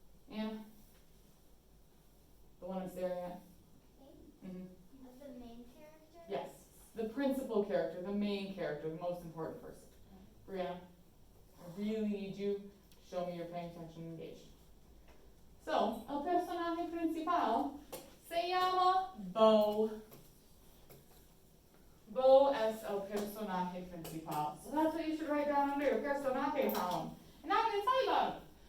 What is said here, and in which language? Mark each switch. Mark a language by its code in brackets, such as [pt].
[en] Anna? The one I'm staring at? Mm-hmm. The main character? Yes. The principal character, the main character, the most important person. Brianna, I really need you to show me you're paying attention and engaged. [es] So, el personaje principal se llama Bo. Bo es el personaje principal. [en] So that's what you should write down under your personaje column. And now I'm going to tell you about it.